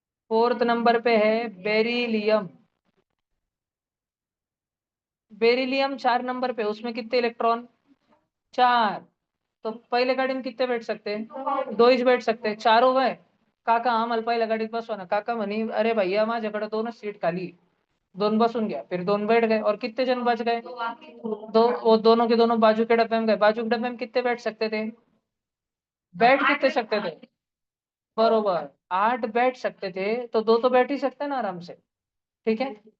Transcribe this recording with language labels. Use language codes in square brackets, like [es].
[hi] 4th number पे है beryllium, beryllium 4 number पे, उसमें कितने इलेक्ट्रॉन? 4। तो पहले गाड़ी में कितने बैठ सकते हैं? 2 ही बैठ सकते हैं, चारों गए। [mr] काका आम्हाला पहिल्या गाडीत बसवा ना, काका म्हणे अरे भैया माझ्याकडे 2च सीट खाली आहे. [hi] 2 बसून गया, फिर 2 बैठ गए, और कितने जन बच गए? वो दोनों के दोनों बाजू के डब्बे में गए, बाजू के डब्बे में कितने बैठ सकते थे? बैठ कितने सकते थे? बरोबर 8 बैठ सकते थे, तो 2 तो बैठ ही सकते हैं ना आराम से, ठीक है।